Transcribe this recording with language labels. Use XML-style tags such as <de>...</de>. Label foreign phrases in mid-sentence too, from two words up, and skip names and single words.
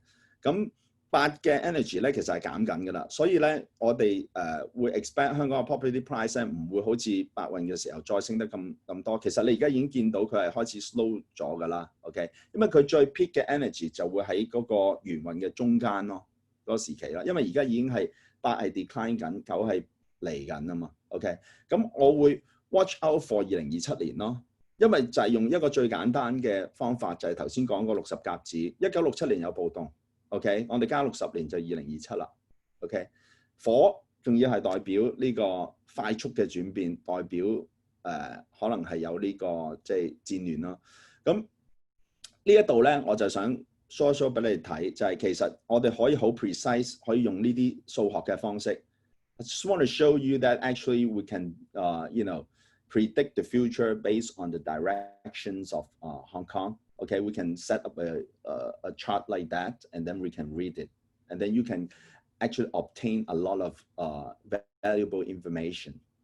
<yue>咁八嘅 energy 咧其實係減緊㗎啦，所以咧我哋會 expect 香港嘅</yue> <en>property price</en> <yue>咧唔會好似八運嘅時候再升得咁多。其實你而家已經見到佢係開始 slow 咗㗎啦 ，OK？因為佢最 peak 嘅 energy 就會喺嗰個元運嘅中間咯，嗰個時期啦。因為而家已經係八係 decline 緊，九係嚟緊啊嘛 ，OK？咁我會</yue> <en>watch out for</en> <yue>2027年咯因為就係用一個最簡單嘅方法，就係頭先講個60甲子，1967年有暴動 ，OK， 我哋加60年就2027啦 ，OK， 火仲要係代表呢個快速嘅轉變，代表可能係有呢個即係戰亂啦。咁呢一度咧，我就想 show 俾你哋睇，就係其實我哋可以好 precise， 可以用呢啲數學嘅方式。</yue> <en>I just want to show you that actually we can, predict the future based on the directions of Hong Kong. Okay, we can set up a chart like that, and then we can read it, and then you can actually obtain a lot of valuable information.</en>